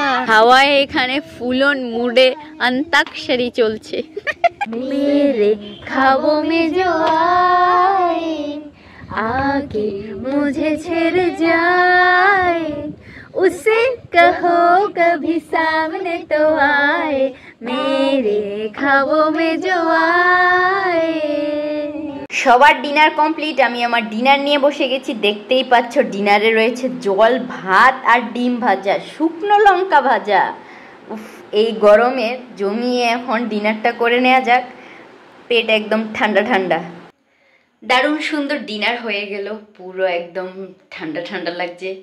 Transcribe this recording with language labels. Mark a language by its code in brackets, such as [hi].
[bn] হাওয়ায় এখানে ফুলন মুডে अंताक्षरी চলছে। [hi] मेरे ख्वाबों में जो आए आके मुझे छेड़ जाए उसे कहो कभी सामने तो आए मेरे ख्वाबों में जो आए। [bn] সবার ডিনার কমপ্লিট। আমি আমার ডিনার নিয়ে বসে গেছি। দেখতেই পাচ্ছ ডিনারে রয়েছে জল ভাত আর ডিম ভাজা, শুকনো লঙ্কা ভাজা। উফ, এই গরমে জমিয়ে এখন ডিনারটা করে নেওয়া যাক। পেট একদম ঠান্ডা ঠান্ডা। দারুণ সুন্দর ডিনার হয়ে গেল, পুরো একদম ঠান্ডা ঠান্ডা লাগছে।